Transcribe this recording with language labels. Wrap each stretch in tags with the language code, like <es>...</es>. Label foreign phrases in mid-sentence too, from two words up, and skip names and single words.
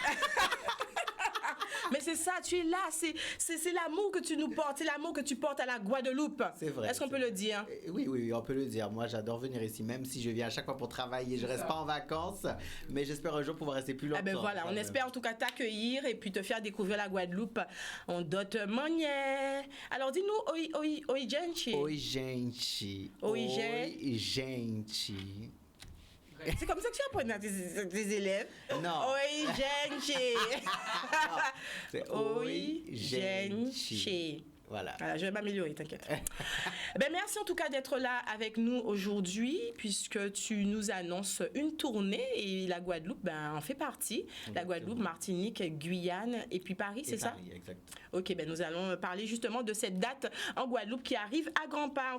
<fr>Mais c'est ça, tu es là, c'est l'amour que tu nous portes, c'est l'amour que tu portes à la Guadeloupe. C'est vrai. Est-ce qu'on peut le dire? Oui, on peut le dire. Moi, j'adore venir ici, même si je viens à chaque fois pour travailler. Je reste pas en vacances, mais j'espère un jour pouvoir rester plus longtemps. Ah ben voilà, on espère en tout cas t'accueillir et puis te faire découvrir la Guadeloupe en d'autres manières. Alors dis-nous,</fr> <pt>oi, gente. Oi, gente. Oi, gente.</pt> <fr>C'est comme ça que tu apprends à tes élèves? Non.</fr> <pt>Oi, gente.</pt> <fr>C'est</fr> <pt>Oi, gente. gente.</pt> <fr>Voilà. Je vais m'améliorer, t'inquiète. Merci en tout cas d'être là avec nous aujourd'hui, puisque tu nous annonces une tournée et la Guadeloupe en fait partie. Exactement. La Guadeloupe, Martinique, Guyane et puis Paris, c'est ça? Paris, exact. Ok, nous allons parler justement de cette date en Guadeloupe qui arrive à grands pas.</fr>